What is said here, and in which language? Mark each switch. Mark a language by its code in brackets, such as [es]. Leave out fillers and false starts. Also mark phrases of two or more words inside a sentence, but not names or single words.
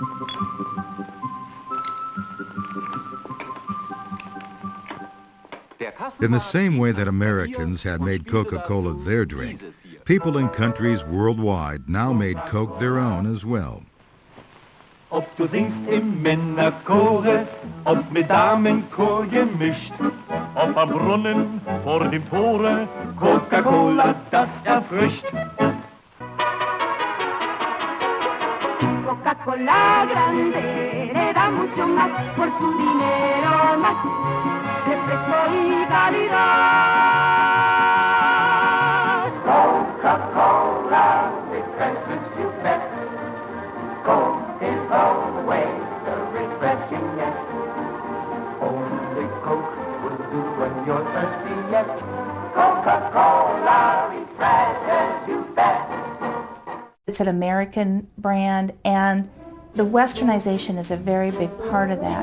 [de] Der [en] In the same way that Americans had made Coca-Cola their drink, people in countries worldwide now made Coke their own as well. [de] Ob du singst im Männerchore, ob mit Damenchor gemischt, ob am Brunnen vor dem Tore, Coca-Cola, das erfrischt. [es] Coca-Cola grande le da mucho más por su dinero más, refresco y calidad. [en] Coca-Cola refreshes you best. Coke is always the refreshingest. Only Coke will do when you're thirsty, yes. Coca-Cola refreshes you best. It's an American brand, and the westernization is a very big part of that.